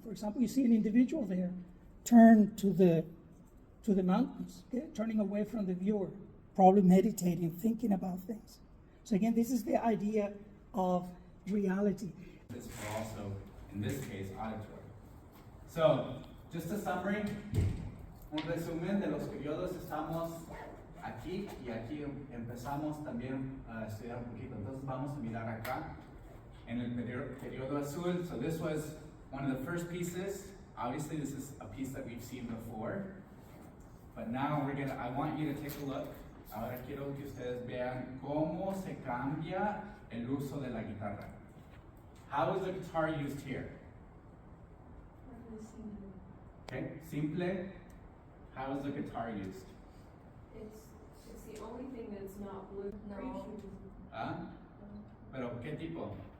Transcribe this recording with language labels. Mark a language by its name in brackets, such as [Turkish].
[English] For example, you see an individual there turn to the mountains, okay? Turning away from the viewer, probably meditating, thinking about things. So again, this is the idea of reality. This is also, in this case, auditory. So, just a summary, [Spanish] un resumen de los periodos. Estamos aquí y aquí empezamos también a estudiar un poquito. Entonces vamos a mirar acá en el periodo azul. [English] So this was one of the first pieces. Obviously, this is a piece that we've seen before. But now I want you to take a look. [Spanish] Ahora quiero que ustedes vean cómo se cambia el uso de la guitarra. [English] How is the guitar used here? Okay, simple. How is the guitar used? It's the only thing that's not blue. No. [Spanish] ¿Ah? Pero ¿qué tipo?